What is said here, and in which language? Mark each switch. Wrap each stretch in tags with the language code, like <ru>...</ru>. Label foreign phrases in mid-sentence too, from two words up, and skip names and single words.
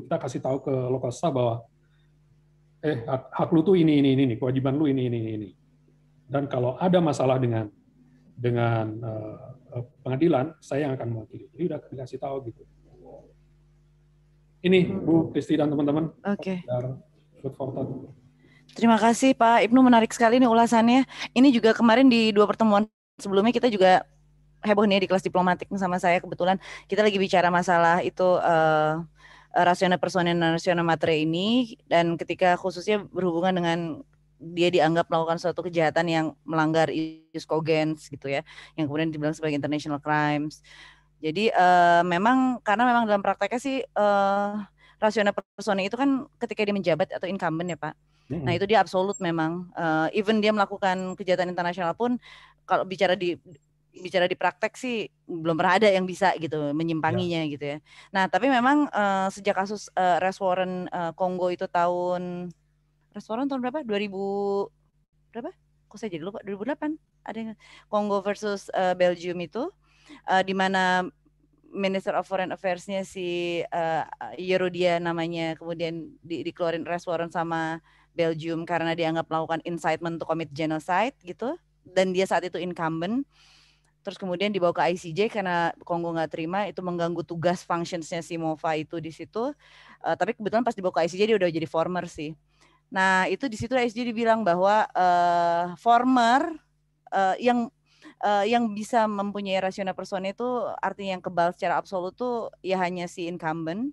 <id>Kita kasih tahu ke</id> <en>local staff</en> <id>bahwa hak lu tuh ini, kewajiban lu ini. Dan kalau ada masalah dengan pengadilan, saya yang akan mewakili. Jadi udah dikasih tahu gitu. Ini Bu Kristi dan teman-teman. Oke.</id> <en>Food for thought.</en> <id>Terima kasih Pak Ibnu, menarik sekali nih ulasannya. Ini juga kemarin di 2 pertemuan sebelumnya kita juga heboh nih di kelas diplomatik sama saya, kebetulan kita lagi bicara masalah itu</id> <la>rationem personae</la> <id>dan</id> <la>rationem materiae</la> <id>ini, dan ketika khususnya berhubungan dengan dia dianggap melakukan suatu kejahatan yang melanggar</id> <la>ius cogens</la> <id>gitu ya, yang kemudian dibilang sebagai</id> <en>international crimes.</en> <id>Jadi memang dalam prakteknya sih</id> <la>rationem personae</la> <id>itu kan ketika dia menjabat atau incumbent ya Pak. Nah itu dia absolut memang, even dia melakukan kejahatan internasional pun kalau bicara di praktek sih belum pernah ada yang bisa gitu menyimpanginya gitu ya. Nah tapi memang sejak kasus</id> <en>arrest warrant</en> <id>Kongo itu tahun berapa? 2000 berapa? Kok saya jadi lupa, 2008 ada yang Kongo versus Belgium itu di mana</id> <en>Minister of Foreign Affairs-</en> <id>nya si Yerodia namanya, kemudian dikeluarin</id> <en>arrest warrant</en> <id>sama Belgium karena dianggap melakukan</id> <en>incitement to commit genocide</en> <id>gitu, dan dia saat itu incumbent. Terus kemudian dibawa ke ICJ karena Kongo nggak terima, itu mengganggu tugas functions-nya si MOFA itu di situ. Tapi kebetulan pas dibawa ke ICJ dia udah jadi former sih. Nah, itu di situ SG dibilang bahwa former yang bisa mempunyai rasional persona itu artinya yang kebal secara absolut tuh ya hanya si incumbent.</id>